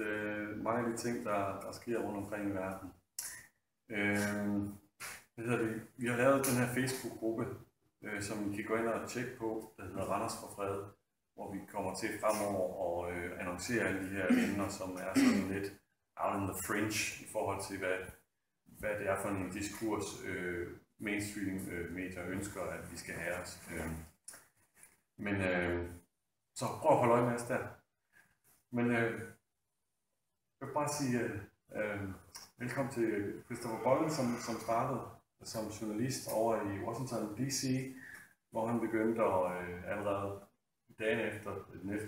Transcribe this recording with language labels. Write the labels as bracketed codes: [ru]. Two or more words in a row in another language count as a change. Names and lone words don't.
[da] Mange af de ting, der sker rundt omkring i verden. Vi har lavet den her Facebook-gruppe, som I kan gå ind og tjekke på, der hedder Randers for Fred, hvor vi kommer til fremover og annoncere alle de her emner, som er sådan lidt [en] out in the fringe [da] i forhold til, hvad det er for en diskurs, mainstream-medier ønsker, at vi skal have os. Men så prøv at holde øje med os der. Men jeg vil bare sige velkommen til Christopher Bollyn, som startede som journalist over i Washington D.C., hvor han begyndte allerede dagen efter den 11.